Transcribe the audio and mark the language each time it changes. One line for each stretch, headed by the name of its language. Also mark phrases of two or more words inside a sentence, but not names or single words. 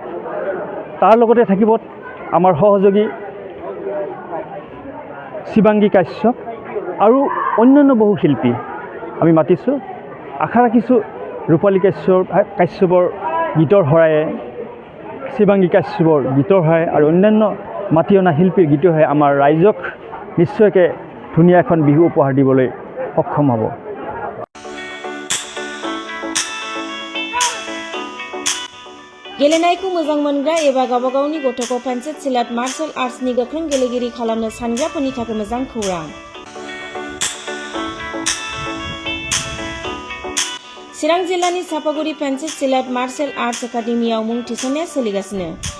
Assamese: তাৰ লগতে থাকিব আমাৰ সহযোগী শিৱাংগী কাশ্যপ আৰু অন্যান্য বহু শিল্পী আমি মাতিছোঁ। আশা ৰাখিছোঁ ৰূপালী কাশ্যপৰ গীতৰ শৰায়ে, শিৱাংগী কাশ্যপৰ গীতৰ শৰায়ে আৰু অন্যান্য মাতি অনা শিল্পীৰ গীতৰ শৰায়ে আমাৰ ৰাইজক নিশ্চয়কৈ ধুনীয়া এখন বিহু উপহাৰ দিবলৈ সক্ষম হ'ব।
Bodo: गेलेनायखौ मोजां मोनग्रा एबा गावबा गावनि गथ'खौ पेन्सिल सिलाट
English: martial arts
Bodo: गोख्रों गेलेगिरि खालामनो सानग्राफोरनि थाखाय मोजां खौरां। चिरां जिल्लानि सापागुरि पेन्सिल सिलाट मार्शल आर्ट्स एकाडेमियाव मुं थिसननाया सोलिगासिनो।